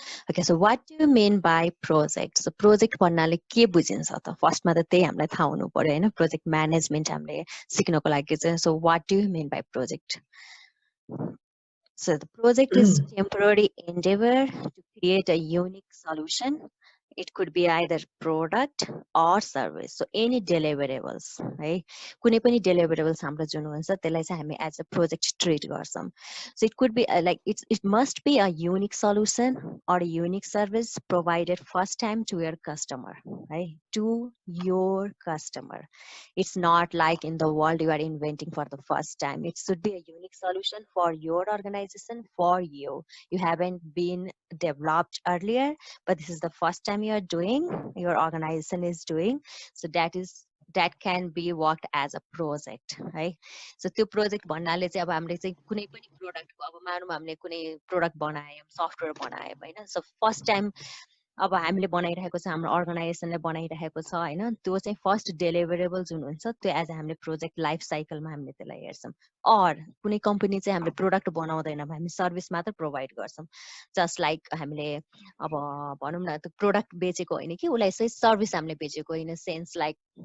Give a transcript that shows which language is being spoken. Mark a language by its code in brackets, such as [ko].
[en] okay so what do you mean by project so project [ne] भन्नाले के बुझिन्छ त फर्स्टमा त त्यही हामीलाई थाहा हुनु पर्यो हैन प्रोजेक्ट म्यानेजमेन्ट हामीले सिक्नको लागि चाहिँ [en] so what do you mean by project so the project is temporary endeavor to create a unique solution. It could be either product or service. So any deliverables, right? [ne] कुनै पनि deliverables हाम्रो जुन हुन्छ त्यसलाई चाहिँ हामी [en] as a project treat [ne] गर्छौं. [en] So it could be like it must be a unique solution or a unique service provided first time to your customer, right? To your customer. It's not like in the world you are inventing for the first time. It should be a unique solution for your organization, for you. You haven't been developed earlier, but this is the first time you are doing, your organization is doing. So that can be worked as a project, right? [ne] So त्यो project भन्नाले चाहिँ अब हामीले चाहिँ कुनै पनि प्रोडक्टको अब मानौँ हामीले कुनै प्रोडक्ट बनायौं सफ्टवेयर बनायौं हैन सो फर्स्ट टाइम अब हामीले बनाइरहेको छ हाम्रो अर्गनाइजेसनले बनाइरहेको छ हैन त्यो चाहिँ फर्स्ट डेलिभरेबल जुन हुन्छ त्यो एज हामीले प्रोजेक्ट लाइफ साइकलमा हामीले त्यसलाई हेर्छौं अर कुनै कम्पनी चाहिँ हामीले प्रोडक्ट बनाउँदैन हामी सर्भिस मात्र प्रोवाइड गर्छौं जस्ट लाइक हामीले अब भनौं न त्यो प्रोडक्ट बेचेको हैन कि उलाई चाहिँ सर्भिस हामीले बेचेको [en] in a sense like